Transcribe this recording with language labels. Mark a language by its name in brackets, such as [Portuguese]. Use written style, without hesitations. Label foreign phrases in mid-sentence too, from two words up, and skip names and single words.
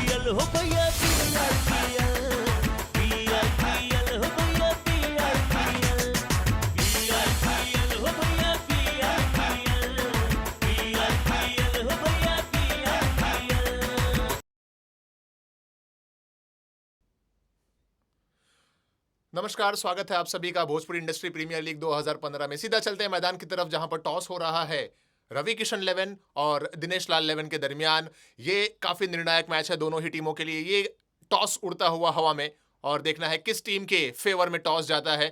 [Hindi] हो भैया पीआईपीएल पीआईपीएल हो भैया पीआईपीएल पीआईपीएल हो भैया पीआईपीएल पीआईपीएल हो भैया पीआईपीएल। नमस्कार, स्वागत है आप सभी का भोजपुरी इंडस्ट्री प्रीमियर लीग 2015 में। सीधा चलते हैं मैदान की तरफ जहां पर टॉस हो रहा है रवि किशन लेवन और दिनेश लाल लेवन के दरमियान। ये काफी निर्णायक मैच है दोनों ही टीमों के लिए। ये टॉस उड़ता हुआ हवा में और देखना है किस टीम के फेवर में टॉस जाता है।